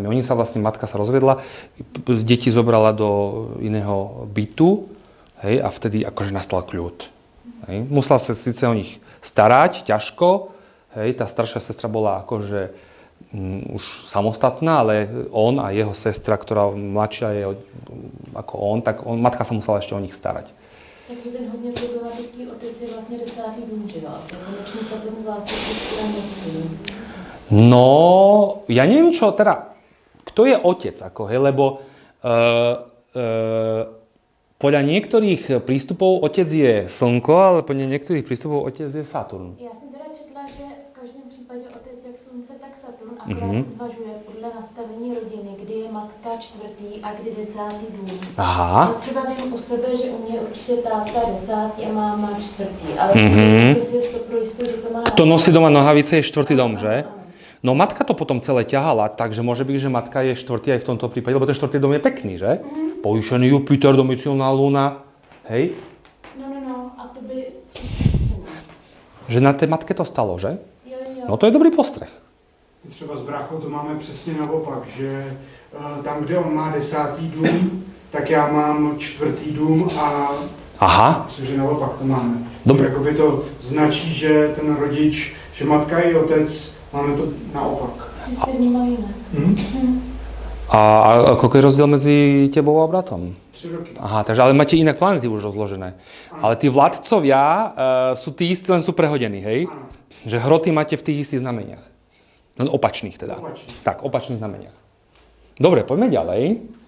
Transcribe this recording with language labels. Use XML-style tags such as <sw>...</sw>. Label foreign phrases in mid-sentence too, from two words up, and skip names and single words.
<sk>Oni sa vlastne, matka sa rozvedla, deti zobrala do iného bytu, hej, a vtedy akože nastal kľud. Hej. Musela sa síce o nich starať, ťažko, hej, tá staršia sestra bola akože už samostatná, ale on a jeho sestra, ktorá mladšia je ako on, tak matka sa musela ešte o nich starať.</sk> <cs>Takže ten hodně problematický otec je vlastně 10. dům, že vás? Konečně Saturn vládce No,</cs> <sk>ja neviem čo, teda, kto je otec, ako, hej, lebo podľa niektorých prístupov otec je Slnko, ale podľa niektorých prístupov otec je Saturn.</sk> <cs>Já jsem teda četla, že v každém případě otec jak slunce, tak Saturn, akorát se zvažuje podle nastavení rodiny, kdy je matka čtvrtý a kdy 10. dům. Aha. Já třeba vím u sebe, že u mě je určitě táta 10. a máma čtvrtý, ale si je to pro jistotu, že to má...</cs> <sk>Kto nosí doma nohavice, je štvrtý dom, že? No matka to potom celé ťahala, takže môže byť, že matka je štvrtý aj v tomto prípade, lebo ten štvrtý dom je pekný, že? Povýšený Jupiter, domicilná luna, hej? No, a to by... Že na té matke to stalo, že?</sk> <cs>Jo.</cs> <sk>No to je dobrý postreh.</sk> <cs>Třeba s bráchou to máme přesně naopak, že tam, kde on má 10. dům, tak já mám 4. dům a Aha. myslím, že naopak to máme.</cs> <sk>Dobre.</sk> <cs>Jakoby to značí, že ten rodič, že matka i otec, máme to naopak. Že jste vnímali jinak.</cs> <sk>A koľko je rozdiel medzi tebou a bratom? 3 roky. Aha, takže ale máte inak planety už rozložené. Ale tí vládcovia sú tí istí, len sú prehodení, hej? Áno. Že hroty máte v tých istých znameniach. Len opačných teda. Opačných. Tak, opačných znameniach. Dobre, poďme ďalej.</sk>